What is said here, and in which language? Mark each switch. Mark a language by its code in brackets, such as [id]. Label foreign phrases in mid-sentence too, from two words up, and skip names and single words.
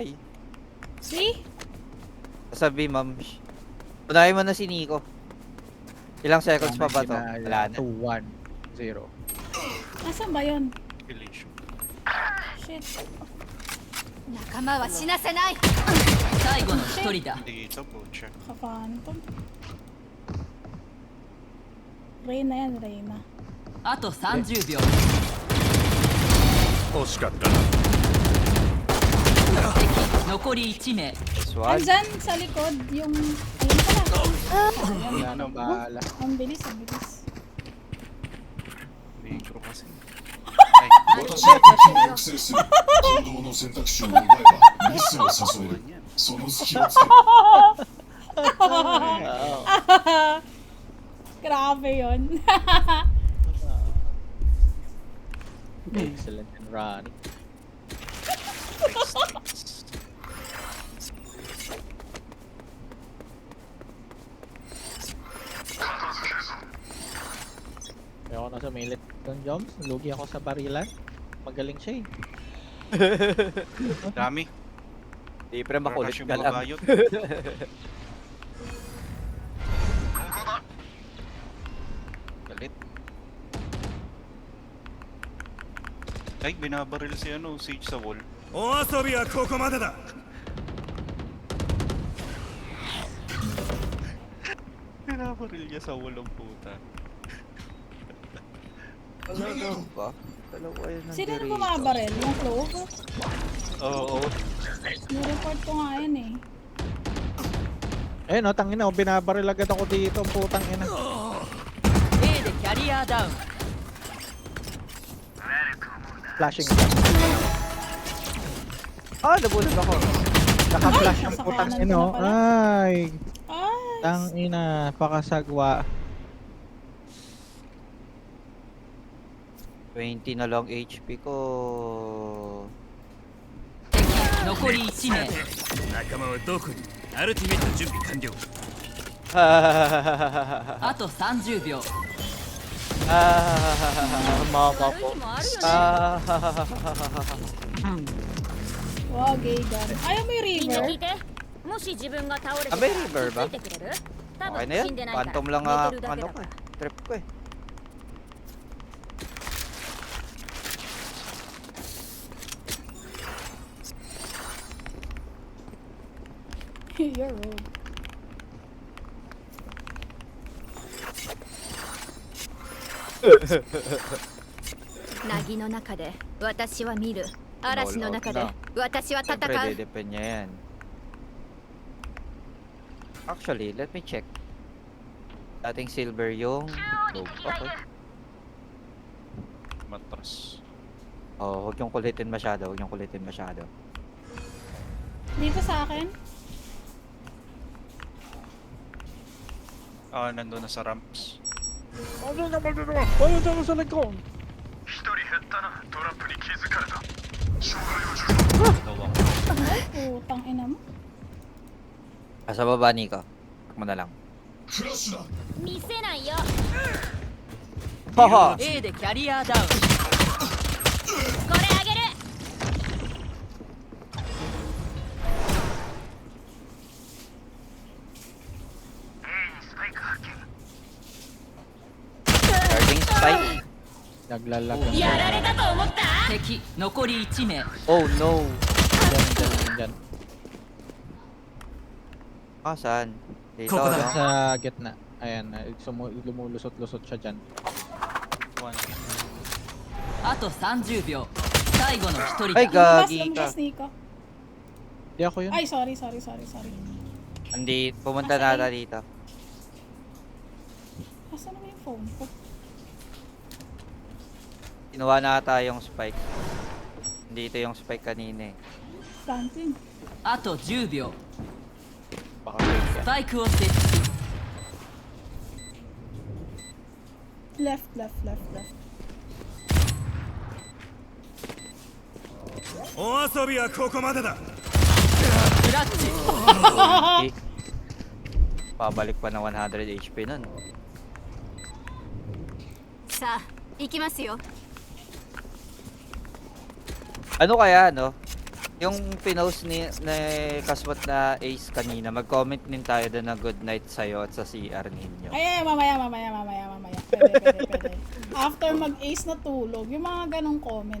[en] See? [tl] Sabi, ma'am. Unahin mo na si Nico. Ilang seconds pa ba to? Wala na. 2, 1, 0. Nasaan ba yun? population. Shit. [ja] 仲間は死なせない最後の一人だ [tl] Dito po siya. Ka-phantom. Reyna yan, Reyna. [ja] あと30秒惜しかったな。敵残り1名 [en] This one. [tl] Andyan sa likod, yung... Ayun pala. Wala nang bahala. Ang bilis, ang bilis. Micro kasi. [ja] 私が敵を抑制する行動の選択肢を奪えばミスを誘えるその隙をつけ [tl] Grabe yun. [en] Excellent and running. [tl] Kaya ako nasa milit ng jumps, lugi ako sa barilan. Magaling siya eh. Dami. Di pre makulit Rush yung ka mga lang. bayot. Galit. Ay, binabaril si ano, Sage sa wall. [ja] お遊びはここまでだ。 [tl] Binabaril niya sa wall ang puta. Ano ba? Dalawa yun ng Sino na dirito. bumabarel? Yung Clove? Oo. Nireport ko nga yan eh. Eh no, tangina, binabaril agad ako dito, putang ina. [ja] A でキャリアダウン [tl] Flashing. Ah, nabulag ako. Naka-flash Ay, ang nasa putang kanan ina. ko na pala. Ay, Ay! tangina, pakasagwa. 20 na lang HP ko. [ja] 敵残り1名仲間はどこに？アルティメット準備完了。あと30秒 [tl] Mama [ja] 悪い [tl] ko. [ja] 日もあるよね [tl] Wow, [en] gay gun. [tl] Ayaw mo yung [ja] みんな [tl] river? [ja] 聞いてもし自分が倒れてた [tl] Ah, [ja] ら [tl] may river [ja] つ [tl] ba? [ja] いてくれる多 [tl] Okay [ja] 分 [tl] na [ja] 死 [tl] yan. [ja] んでないから [tl] Phantom lang [ja] 寝 [tl] nga [ja] てるだけ [tl] ano [ja] だ [tl] ko [ja] か [tl] eh. [ja] ら [tl] Trip ko eh. [en] You're rude. [ja] 凪の中で私は見る嵐の中で私は戦 [tl] Siyempre, [ja] う [tl] depend niya yan. [en] Actually, let me check. [tl] Dating silver yung... Okay. Matras. Oh, huwag yung kulitin masyado, huwag yung kulitin masyado. Dito sa akin? Ah, nandun na sa ramps. Ano naman dito? Ano naman sa likod? Ay, putang ina mo. Sa baba, Nico. Check mo na lang. [ja] フラッシュだ見せないよ Haha! A でキャリアダウンこれあげる [en] Starting spike. [tl] Naglalag [ja] やられたと思った敵残り1名 [en] Oh no! [tl] Dyan. Ah, saan? Dito, Koko Dyan no? sa gitna. Ayan, lumulusot-lusot siya dyan. One. [ja] あと30秒最後の1人 [tl] Ay, [ja] だ [tl] gagi ka. Lumabas, Nico. Di ako yun. Ay, sorry. Hindi, pumunta na ata dito. Asan naman yung phone ko? Kinuha na ata yung spike. Dito yung spike kanina eh. Planting. [ja] あと10秒 [tl] Baka wait ka. [ja] スパイクを設置 [tl] Left. [ja] お遊びはここまでだ。クラッチ [tl] Okay. Pabalik pa ng 100 HP nun. [ja] さあ行きますよ [tl] Ano kaya, no? Yung pinost ni Kaswat na Ace kanina, mag-comment din tayo doon na [en] good night [tl] sa'yo at sa CR ninyo. Ay, mamaya. Pwede. After mag-ace na tulog, yung mga ganong comment.